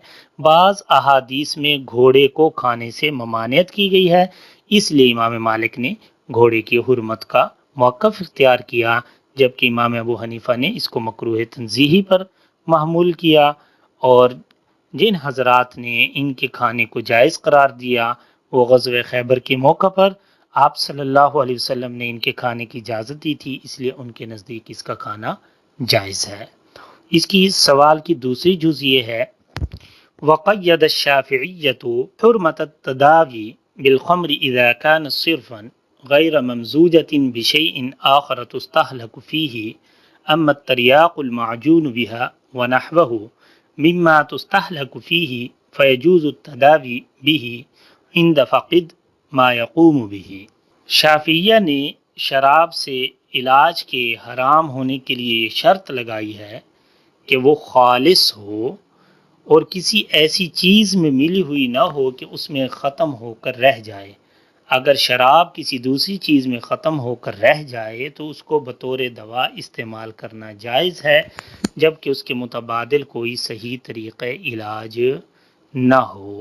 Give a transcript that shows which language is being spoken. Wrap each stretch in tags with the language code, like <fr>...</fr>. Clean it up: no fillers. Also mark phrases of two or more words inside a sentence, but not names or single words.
<ur>بعض احادیث میں گھوڑے کو کھانے سے ممانعت کی گئی ہے، اس لیے امام مالک نے گھوڑے کی حرمت کا موقف اختیار کیا، جبکہ امام ابو حنیفہ نے اس کو مکروہ تنزیہی پر محمول کیا، اور جن حضرات نے ان کے کھانے کو جائز قرار دیا وہ غزوہ خیبر کے موقع پر آپ</ur> <ar>صلی اللہ علیہ وسلم</ar> <ur>نے ان کے کھانے کی اجازت دی تھی، اس لیے ان کے نزدیک اس کا کھانا جائز ہے۔ اس کی سوال کی دوسری جز یہ ہے،</ur> <ar>وقید الشافعیۃ حرمت التداوی بالخمر اذا كان صرفا غیر ممزوجۃ بشیء آخر تستهلک فیہ، اما التریاق المعجون بها ونحوه مما تستهلک فیہ فیجوز التداوی به عند فقد ما یقوم به۔</ar> <ur>شافعیہ نے شراب سے علاج کے حرام ہونے کے لیے یہ شرط لگائی ہے کہ وہ خالص ہو اور کسی ایسی چیز میں ملی ہوئی نہ ہو کہ اس میں ختم ہو کر رہ جائے۔ اگر شراب کسی دوسری چیز میں ختم ہو کر رہ جائے تو اس کو بطور دوا استعمال کرنا جائز ہے، جبکہ اس کے متبادل کوئی صحیح طریقہ علاج نہ ہو۔</ur>